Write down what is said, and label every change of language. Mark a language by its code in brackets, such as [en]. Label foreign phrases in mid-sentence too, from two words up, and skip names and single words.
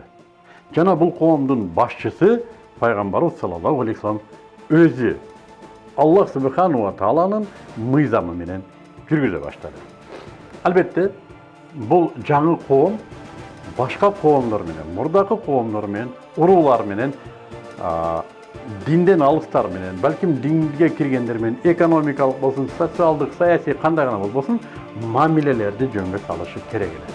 [ky] Жана бул коомдун башчысы пайгамбарыбыз [ar] صلى الله عليه وسلم [ky] өзү [ar] الله سبحانه وتعالى [ky] мыйзамы менен жүргүзө баштады. Албетте, бул жаңы коом башка коомдор менен, мурдакы коомдор менен, уруулар менен, динден алыстар менен, балким динге киргендер менен экономикалык болсун, социалдык, саясий кандай гана болбосун, мамилелерди жөнгө салышы керек эле.